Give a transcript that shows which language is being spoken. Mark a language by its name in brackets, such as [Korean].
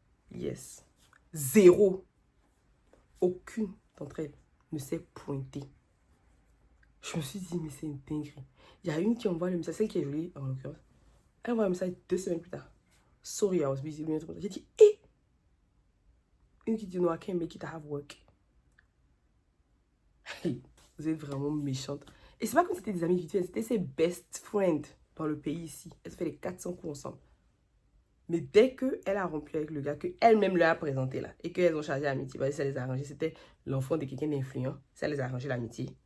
[English] Yes. [French] 0. Aucune d'entre elles ne s'est pointée. Je me suis dit, mais c'est une dinguerie. Il y a une qui envoie le message, celle qui est jolie en l'occurrence. Elle envoie le message 2 semaines plus tard. [English] Sorry, I was busy. [French] J'ai dit, hé! Une qui dit, [English] no, I can't make it, I have work. [French] Vous êtes vraiment méchante. Et c'est pas comme si c'était des amis vite fait, c'était ses [English] best friends [French] dans le pays ici. Elles ont fait les 400 coups ensemble. Mais dès qu'elle a rompu avec le gars, qu'elle-même leur a présenté là, et qu'elles ont chargé l'amitié, parce que ça les a arrangé, c'était l'enfant de quelqu'un d'influent, ça les a arrangé l'amitié.